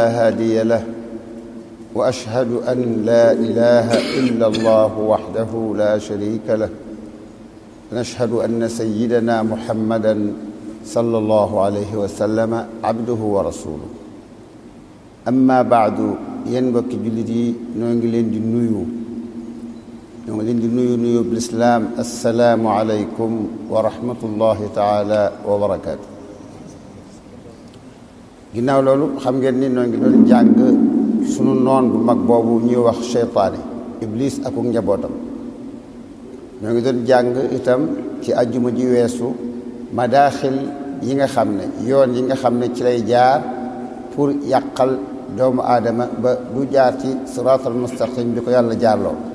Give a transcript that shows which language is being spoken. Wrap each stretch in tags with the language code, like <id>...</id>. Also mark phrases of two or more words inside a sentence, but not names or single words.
<ar>هادي له وأشهد أن لا إله إلا الله وحده لا شريك له ونشهد أن سيدنا محمدا صلى الله عليه وسلم عبده ورسوله أما بعد</ar> <wo>mbokk jullit ñoongi leen di nuyu</wo> <ar>بالإسلام السلام عليكم ورحمة الله تعالى وبركاته</ar> <wo>ginnaaw loolu xam ngeen ni noo ngi doon jàng sunu noon bu mag boobu ñuy wax seytaane iblis ak njabootam ñoo ngi doon jàng itam ci àjjuma ji weesu madaaxil yi nga xam ne yoon yi nga xam ne ci lay jaar pour yàqal doomu aadama ba du jaar ci</wo> <ar>الصراط المستقيم</ar> <wo>bi ko yàlla jaarloo</wo>